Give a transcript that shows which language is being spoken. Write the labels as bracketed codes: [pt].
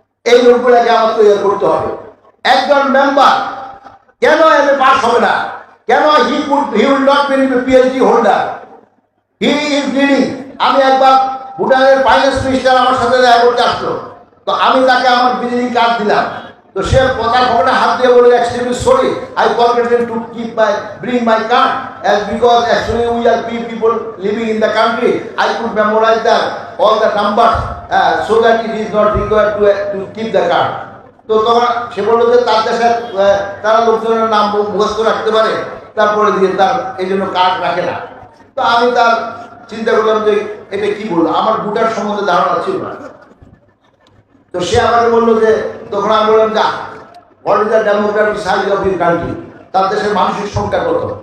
[bn] এই লোকগুলোকে আমার তৈরি করতে হবে। একজন মেম্বার কেন এমএ পাস হবে না? [en] কেন he will not be PhD holder? He is leading. [bn] আমি একবার ভুটানের ফাইন্যান্স মিনিস্টার আমার সাথে দেখা করতে আসলো, তো আমি তাকে আমার ভিজিটিং কার্ড দিলাম। তো সে কথার খবরে হাত দিয়ে বলে, [en] Extremely sorry, I forgetted to bring my card, as because actually we are people living in the country. I could memorize all the numbers so that it is not required to keep the card. [bn] তো তখন সে বললো যে তার দেশের তারা লোকজনের নাম মুখস্থ রাখতে পারে, তারপরে দিয়ে তার এই জন্য কার্ড রাখে না। তো আমি তার চিন্তা করলাম যে এটা কি বললো, আমার ভোটার সম্বন্ধে ধারণা ছিল না। তো সে আমাকে বললো যে, তখন আমি বললাম যে [en] what is the democratic size of your country, [bn] তার দেশের মানুষের সংখ্যা কত?